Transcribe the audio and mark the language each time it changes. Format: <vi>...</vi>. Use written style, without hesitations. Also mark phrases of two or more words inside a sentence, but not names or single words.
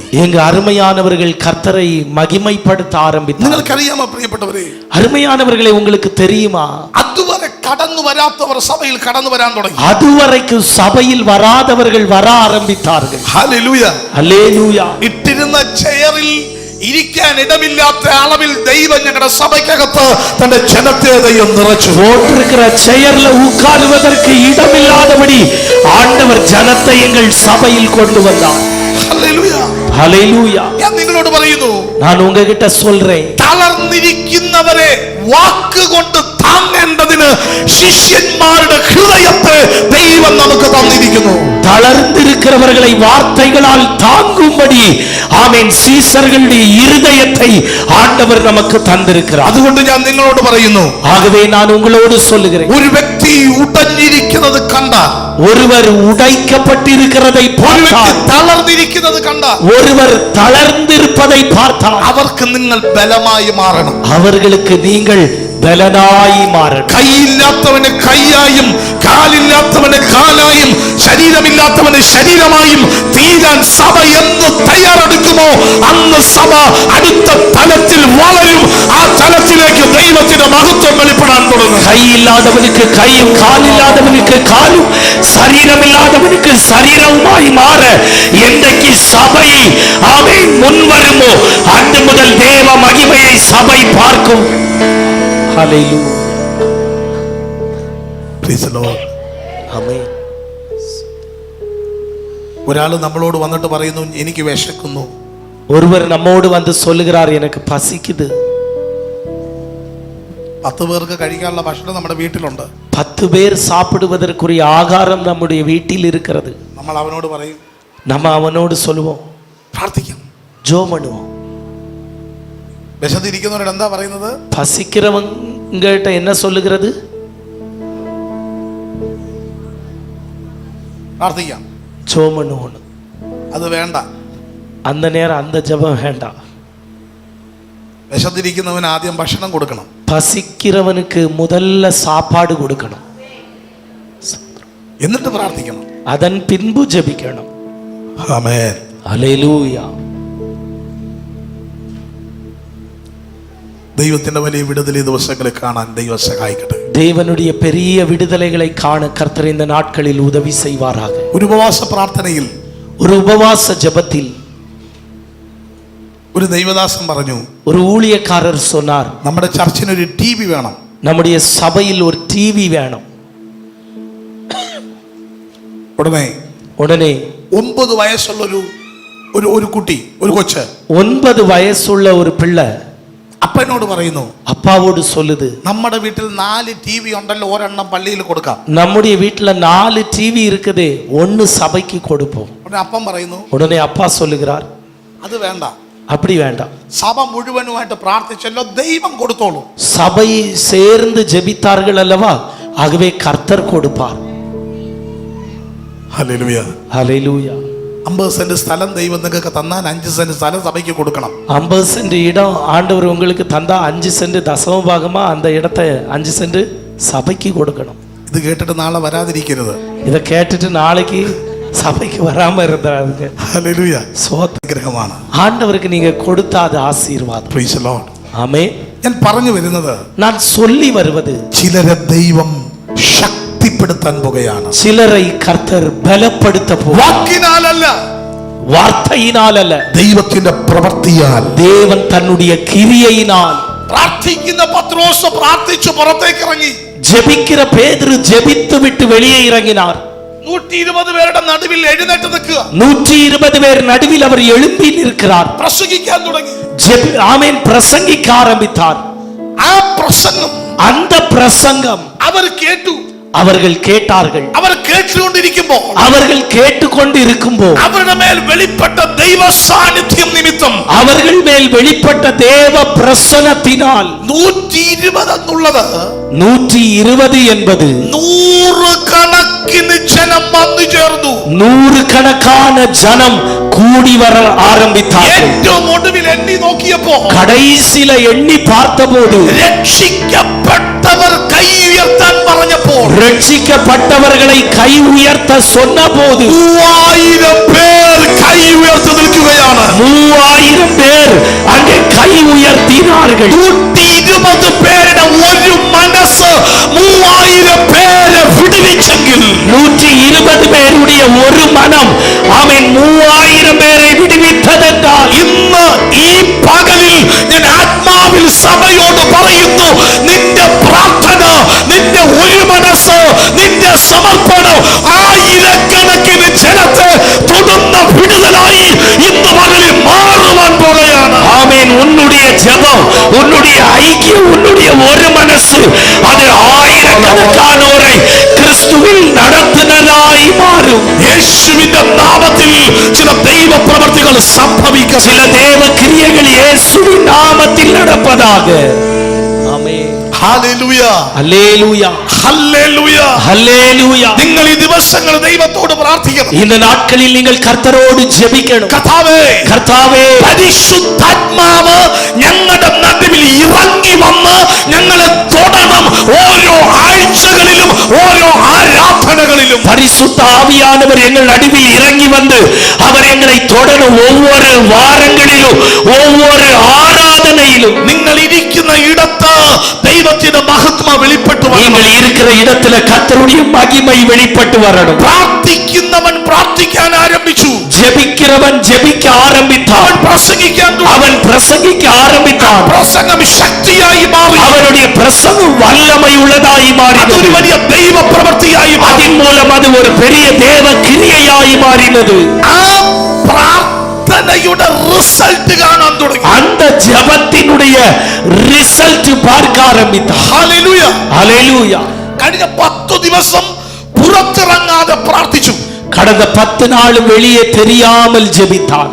<ta>எங்க அருமையானவர்கள் கர்த்தரை மகிமைப்படுத்த ஆரம்பித்தார்.</ta> <ml>നിങ്ങൾക്കറിയാമോ പ്രിയപ്പെട്ടവരെ,</ml> <ta>அருமையானவர்களே, உங்களுக்கு தெரியுமா,</ta> <ml>അതുവരെ കടന്നു വരാത്തവർ സഭയിൽ കടന്നു വരാൻ തുടങ്ങി.</ml> <ta>அதுவரைக்கும் சபையில் வராதவர்கள் வர ஆரம்பித்தார்கள்.</ta> <ml>ഹല്ലേലൂയ.</ml> <ta>அல்லேலூயா.</ta> <ml>ഇട്ടിരുന്ന ചെയറിൽ ഇരിക്കാൻ ഇടമില്ലാത്ത അളവിൽ ദൈവം ഞങ്ങളുടെ സഭയ്ക്കകത്ത് തന്റെ ജനത്തെ ദൈവം നിറച്ചു.</ml> <ta>போட்டிருக்கிற செயர்ல உட்காருவதற்கு இடமில்லாதபடி ஆண்டவர் ஜனத்தை எங்கள் சபையில் கொண்டு வந்தார்.</ta> <ml>ഹല്ലേലൂയ.</ml> <ta>ஹல்லேலூயா.</ta> <ml>ഞാൻ നിങ്ങളോട് പറയുന്നു,</ml> <ta>நான் உங்ககிட்ட சொல்றேன்,</ta> <ml>തളർന്നിരിക്കുന്നവരെ വാക്കുകൊണ്ട് താങ്ങേണ്ടതിന് ശിഷ്യന്മാരുടെ ഹൃദയത്തെ ദൈവം നമുക്ക് തന്നിരിക്കുന്നു.</ml> <ta>தளர்ந்திருக்கிறவர்களை வார்த்தைகளால் தாங்கும்படி ஆமென் சீசர்களுடைய இருதயத்தை ஆண்டவர் நமக்கு தந்திருக்கிறார்.</ta> <ml>അതുകൊണ്ട് ഞാൻ നിങ്ങളോട് പറയുന്നു,</ml> <ta>ஆகவே நான் உங்களோடு சொல்லுகிறேன்,</ta> <ml>ഒരു വ്യക്തി ഉടഞ്ഞിരിക്കുന്നത് കണ്ടാൽ,</ml> <ta>ஒருவர் உடைக்கப்பட்டிருக்கிறதை</ta> <ml>ഒരു വ്യക്തി</ml> <ta>பார்த்தால்,</ta> <ml>തളർന്നിരിക്കുന്നത് കണ്ടാൽ,</ml> <ta>ஒருவர் தளர்ந்திருப்பதை பார்த்தால்,</ta> <ml>അവർക്ക് നിങ്ങൾ ബലമായി മാറണം.</ml> <ta>அவர்களுக்கு நீங்கள்</ta> <ml>ബലനായി മാറണം. കൈയില്ലാത്തവന് കൈയായും കാലില്ലാത്തവന് കാലായും ശരീരമില്ലാത്തവന് ശരീരമായും തീരാൻ സഭ എന്ന് തയ്യാറെടുക്കുമോ അന്ന് സഭ അടുത്ത തലത്തിൽ വളരും. ആ തലത്തിലേക്ക് ദൈവത്തിന്റെ മഹത്വം വെളിപ്പെടാൻ തുടങ്ങും.</ml> <ta>கையில்லாதவனுக்கு கையும் காலில்லாதவனுக்கு காலும் சரீரமில்லாதவனுக்கு சரீரவுமாய் மாற என்றைக்கு சபை ஆமென் முன் வருமோ அன்று முதல் தேவ மகிமையை சபை பார்க்கும். ஹல்லேலூயா.</ta> <en>Praise the Lord.</en> <ta>ஆமென்.</ta> <ml>ഒരാൾ നമ്മളോട് വന്നിട്ട് പറയുന്നു, എനിക്ക് വിശക്കുന്നു.</ml> <ta>ஒருவர் நம்மோடு வந்து சொல்லுகிறார், எனக்கு பசிக்குது.</ta> <ml>10 പേർക്ക് കഴിക്കാനുള്ള ഭക്ഷണം നമ്മുടെ വീട്ടിലുണ്ട്.</ml> <ta>10 பேர் சாப்பிடுவதற்குரிய ஆகாரம் நம்முடைய வீட்டில் இருக்கிறது.</ta> <ml>നമ്മൾ അവനോട് പറയും,</ml> <ta>நம்ம அவனோடு சொல்லுவோம்,</ta> <ml>പ്രാർത്ഥിക്കാം.</ml> <ta>ஜெபம் பண்ணுவோம்.</ta> <ml>വിശന്നിരിക്കുന്നവരോട് എന്താ പറയുന്നത്?</ml> <ta>பசிக்கிறவங்கிட்ட என்ன சொல்லுகிறது?</ta> <ml>പ്രാർത്ഥിക്കാം.</ml> <ta>ஜெபம் பண்ணுவோம்.</ta> <ml>അത് വേണ്ട.</ml> <ta>அந்த நேரம் அந்த ஜெபம் வேண்டாம்.</ta> <ml>വിശന്നിരിക്കുന്നവന് ആദ്യം ഭക്ഷണം കൊടുക്കണം.</ml> <ta>பசிக்கிறவனுக்கு முதல்ல சாப்பாடு கொடுக்கணும்.</ta> <ml>എന്നിട്ട് പ്രാർത്ഥിക്കണം.</ml> <ta>அதன் பின்பு ஜெபிக்கணும்.</ta> <ml>ആമേൻ.</ml> <ta>ஹல்லேலூயா.</ta> <ml>ദൈവത്തിന്റെ വലിയ വിടുതൽ ഈ ദിവസങ്ങളിൽ കാണാൻ ദൈവം സഹായിക്കട്ടെ.</ml> <ta>தேவனுடைய பெரிய விடுதலைகளை காண கர்த்தர் இந்த நாட்களில் உதவி செய்வாராக.</ta> <ml>ഒരു ഉപവാസ പ്രാർത്ഥനയിൽ</ml> <ta>ஒரு உபவாச ஜெபத்தில்</ta> <ml>ഒരു ദൈവദാസൻ പറഞ്ഞു,</ml> <ta>ஒரு ஊழியக்காரர் சொன்னார்,</ta> <ml>നമ്മുടെ ചർച്ചിന് ഒരു ടിവി വേണം.</ml> <ta>நம்முடைய சபையில் ஒரு டிவி வேணும்.</ta> <ml>ഉടനെ 9 വയസ്സുള്ള ഒരു കുട്ടി, ഒരു കൊച്ച്,</ml> <ta>9 வயசுள்ள ஒரு பிள்ளை</ta> <ml>അപ്പനോട് പറയുന്നു,</ml> <ta>அப்பாவோடு சொல்லுது,</ta> <ml>നമ്മുടെ വീട്ടിൽ 4 TV ഉണ്ടല്ലോ, ഒരെണ്ണം പള്ളിയിൽ കൊടുക്കാം.</ml> <ta>நம்முடைய வீட்டுல 4 டிவி இருக்குது, ஒன்னு சபைக்கு கொடுப்போம்.</ta> <ml>ഉടനെ അപ്പം പറയുന്നു,</ml> <ta>உடனே அப்பா சொல்லுகிறார்,</ta> <ml>അത് വേണ്ട,</ml> <ta>அப்படி வேண்டாம்,</ta> <ml>സഭ മുഴുവനുമായിട്ട് പ്രാർത്ഥിച്ചല്ലോ, ദൈവം കൊടുത്തോളൂ.</ml> <ta>சபை சேர்ந்து ஜெபித்தார்கள் அல்லவா, ஆகவே கர்த்தர் கொடுப்பார்.</ta> <ml>ഹല്ലേലൂയ.</ml> <ta>ஹல்லேலூயா.</ta> <ml>50 സെന്റ് സ്ഥലം ദൈവം നിങ്ങൾക്ക് തന്നാൽ 5 സെന്റ് സ്ഥലം സഭയ്ക്ക് കൊടുക്കണം.</ml> <ta>50 சென்ட் இடம் ஆண்டவர் உங்களுக்கு தந்தா 5 சென்ட் தசம பாகமா அந்த இடத்தை 5 சென்ட் சபைக்கு கொடுக்கணும்.</ta> <ml>ഇത് കേട്ടിട്ട് നാളെ വരാതിരിക്കരുത്.</ml> <ta>இதை கேட்டுட்டு நாளைக்கு சபைக்கு வராம இருந்தாருங்க.</ta> <ml>ഹല്ലേലൂയ.</ml> <ta>சோத்திரமான ஆண்டவருக்கு நீங்க கொடுத்த அது ஆசீர்வாதம்.</ta> <en>Praise the Lord.</en> <ta>ஆமென்.</ta> <ml>ഞാൻ പറഞ്ഞു വരുന്നത്,</ml> <ta>நான் சொல்லி வருவது,</ta> <ml>ചിലരെ ദൈവം ശക്തിപ്പെടുത്താൻ പോകുകയാണ്.</ml> <ta>சிலரை கர்த்தர் பலப்படுத்த போகிறார்.</ta> <ml>വാക്കിനാലല്ല,</ml> <ta>வார்த்தையினால் அல்ல,</ta> <ml>ദൈവത്തിന്റെ പ്രവൃത്തിയാൽ.</ml> <ta>தேவன் தன்னுடைய கிரியையினால்.</ta> <ml>പ്രാർത്ഥിക്കുന്ന പത്രോസ് പ്രാർത്ഥിച്ചു പുറത്തേക്ക് ഇറങ്ങി.</ml> <ta>ஜெபிக்கிற பேதுரு ஜெபித்து விட்டு வெளியே இறங்கினார்.</ta> <ml>120 പേരുടെ നടുവിൽ എഴുന്നേറ്റ് നിൽക്കുക.</ml> <ta>120 பேர் நடுவில் அவர் எழும்பி நிற்கிறார்.</ta> <ml>പ്രസംഗിക്കാൻ തുടങ്ങി.</ml> <ta>ஆமென், பிரசங்கிக்க ஆரம்பித்தார்.</ta> <ml>ആ പ്രസംഗം,</ml> <ta>அந்த பிரசங்கம்</ta> <ml>അവർ കേട്ടു.</ml> <ta>அவர்கள் கேட்டார்கள்.</ta> <ml>അവർ കേട്ടുകൊണ്ടിരിക്കുമ്പോൾ,</ml> <ta>அவர்கள் கேட்டுக்கொண்டு இருக்கும்போது</ta> <ml>അവരുടെ മേൽ വെളിപ്പെട്ട ദൈവ സാന്നിധ്യം നിമിത്തം,</ml> <ta>அவர்கள் மேல் வெளிப்பட்ட தேவ பிரசன்னத்தினால்</ta> <ml>120 എന്നുള്ളത്</ml> <ta>120 என்பது</ta> <ml>100 കണക്കിന് ജനം വന്നു ചേർന്നു.</ml> <ta>100 കണக்கான ஜனம் கூடி வர ஆரம்பித்தார்கள்.</ta> <ml>ഏറ്റവും ഒടുവിൽ എണ്ണി നോക്കിയപ്പോ,</ml> <ta>கடைசில எண்ணி பார்த்தபோது,</ta> <ml>രക്ഷിക്കപ്പെട്ടവർ കൈ ഉയർത്താൻ പറഞ്ഞപ്പോൾ,</ml> <ta>ரட்சிக்கப்பட்டவர்களை கை உயர்த்த சொன்னபோது</ta> <ml>3000 പേർ കൈ ഉയർത്തി നിൽക്കുകയാണ്.</ml> <ta>3000 பேர் அங்கே கை உயர்த்தினார்கள்.</ta> <ml>120 പേരുടെ ഒരു മനസ്സ് 3000 പേരെ വിടുവിച്ചെങ്കിൽ,</ml> <ta>120 பேருடைய ஒரு மனம் அவன் 3000 பேரை விடுவித்ததென்றால்,</ta> <ml>ഇന്ന് ഈ പകലിൽ ഞാൻ ആത്മാവിൽ സഭയോട് പറയുന്നു, നിന്റെ പ്രാർത്ഥന, നിന്റെ ഒരു മനസ്സ്, നിന്റെ സമർപ്പണം ആയിരക്കണക്കിന് ജനത്തെ തൊടുന്ന വിടുതലായി ഇന്ന് പകലിൽ മാറുവാൻ പോകുകയാണ്.</ml> <ta>ஆமென். உன்னுடைய ஜெபம், உன்னுடைய ஐக்கியம், உன்னுடைய ஒரு மனசு, அது ஆயிரக்கணக்கானோரை கிறிஸ்துவில் நடத்துனதாய் மாறும்.</ta> <ml>യേശുവിന്റെ നാമത്തിൽ ചില ദൈവ പ്രവർത്തികൾ സംഭവിക്കും.</ml> <ta>சில தேவ கிரியைகள் இயேசுவின் நாமத்தில் நடப்பதாக. ஆமென்.</ta> <ml>ഹല്ലേലൂയ.</ml> <ta>அல்லேலூயா.</ta> <ml>ഹല്ലേലൂയ.</ml> <ta>அல்லேலூயா.</ta> <ml>നിങ്ങൾ ഈ ദിവസങ്ങൾ ദൈവത്തോട് പ്രാർത്ഥിക്കണം.</ml> <ta>இந்த நாட்களில் நீங்கள் கர்த்தரோடு ஜெபிக்கணும்.</ta> <ml>കർത്താവേ, കർത്താവേ, പരിശുദ്ധാത്മാവ് ഞങ്ങളുടെ നടുവിൽ ഇറങ്ങി വന്ന് ഞങ്ങളെ തൊടണം. ഓരോ ആഴ്ചകളിലും ഓരോ ആരാധനകളിലും</ml> <ta>பரிசுத்த ஆவியானவர் எங்கள் நடுவில் இறங்கி வந்து அவர் எங்களை தொடரும். ஒவ்வொரு வாரங்களிலும், ஒவ்வொரு ஆராதனையிலும்,</ta> <ml>നിങ്ങൾ ഇരിക്കുന്ന ഇടത്ത് ദൈവത്തിന്റെ മഹത്വം വെളിപ്പെട്ടു വരണം.</ml> <ta>நீங்கள் இருக்கிற இடத்துல கர்த்தருடைய மகிமை வெளிப்பட்டு வரணும்.</ta> <ml>പ്രാർത്ഥിക്കുന്നവൻ പ്രാർത്ഥിക്കാൻ ആരംഭിച്ചു.</ml> <ta>ஜெபிக்கிறவன் ஜெபிக்க ஆரம்பித்தான்.</ta> <ml>അവൻ പ്രസംഗിക്കാൻ തുടങ്ങി.</ml> <ta>அவன் பிரசங்கிக்க ஆரம்பித்தான்.</ta> <ml>പ്രസംഗം ശക്തിയായി മാറി.</ml> <ta>அவனுடைய பிரசங்கம் வல்லமை உள்ளதாய் மாறினது.</ta> <ml>അതൊരു വലിയ ദൈവ പ്രവൃത്തിയായി മാറി.</ml> <ta>அதன் மூலம் அது ஒரு பெரிய தேவ கிரியையாய் மாறினது.</ta> <ml>ആ പ്രാർത്ഥനയുടെ റിസൾട്ട് കാണാൻ തുടങ്ങി.</ml> <ta>அந்த ஜெபத்தினுடைய ரிசல்ட் பார்க்க ஆரம்பித்தான்.</ta> <ml>ഹല്ലേലൂയ.</ml> <ta>ஹல்லேலூயா.</ta> <ml>കഴിഞ്ഞ 10 ദിവസം പുറത്തിറങ്ങാതെ പ്രാർത്ഥിച്ചു.</ml> <ta>கடந்த 10 நாள் வெளியே தெரியாமல் ஜெபித்தான்.</ta>